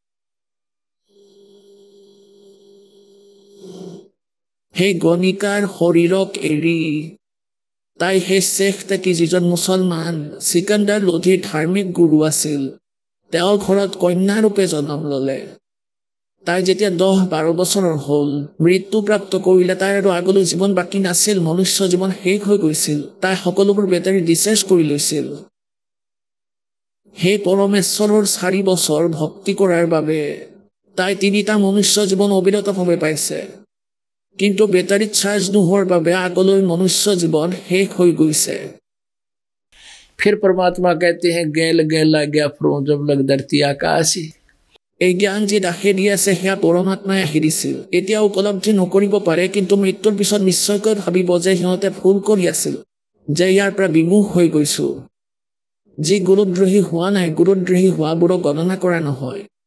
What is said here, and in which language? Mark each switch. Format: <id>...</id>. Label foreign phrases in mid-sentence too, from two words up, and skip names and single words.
<as>সেই গণিকাৰ শৰীৰক এৰি তাই সেই শেখ তাকি যিজন মুছলমান সিকান্দাৰ লোধীৰ ধাৰ্মিক গুৰু আছিল তেওঁৰ ঘৰত কন্যাৰূপে জন্ম ল'লে তাই যেতিয়া 10-12 বছৰৰ হ'ল মৃত্যুপ্ৰাপ্ত কৰিলে তাই আৰু আগলৈ জীৱন বাকী নাছিল মনুষ্য জীৱন শেষ হৈ গৈছিল তাই সকলোবোৰ</as> <en>battery discharge</en> <as>কৰি লৈছিল সেই পৰমেশ্বৰৰ 4 বছৰ ভক্তি কৰাৰ বাবে তাই 3টা মনুষ্য জীৱন অবিৰতভাৱে পাইছে কিন্তু বেটাৰীত চাৰ্জ নোহোৱাৰ বাবে আগলৈ মনুষ্য জীৱন শেষ হৈ গৈছে</as> <hi>फिर परमात्मा कहते हैं गेल गेला गया फरो जब लग धरती आकाशी</hi> <as>এই জ্ঞান যি দাসে দি আছে সেয়া পৰমাত্মাই আহি দিছিল এতিয়া উপলব্ধি নকৰিব পাৰে কিন্তু মৃত্যুৰ পিছত নিশ্চয়কৈ ভাবিব যে সিহঁতে ভুল কৰি আছিল যে ইয়াৰ পৰা বিমুখ হৈ গৈছো যি গুৰুদ্ৰোহী হোৱা নাই, গুৰুদ্ৰোহী হোৱাবোৰক গণনা কৰা নহয়।</as>